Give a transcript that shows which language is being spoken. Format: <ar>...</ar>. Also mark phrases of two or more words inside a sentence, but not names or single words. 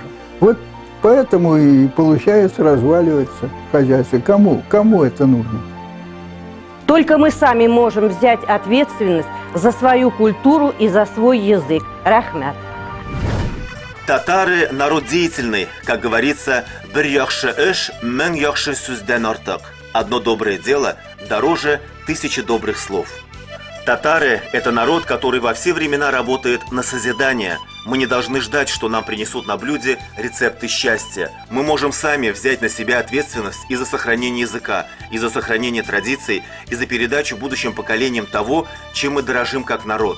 <ru>Вот поэтому и получается разваливаться хозяйство. Кому это нужно? Только мы сами можем взять ответственность за свою культуру и за свой язык.</ru> <tt>Рахмят.</tt> <ru>Татары – народ деятельный, как говорится,</ru> <tt>«бір яхшы эш, мең яхшы сүзден артык».</tt> <ru>Одно доброе дело дороже 1000 добрых слов. Татары – это народ, который во все времена работает на созидание. Мы не должны ждать, что нам принесут на блюде рецепты счастья. Мы можем сами взять на себя ответственность и за сохранение языка, и за сохранение традиций, и за передачу будущим поколениям того, чем мы дорожим как народ.</ru>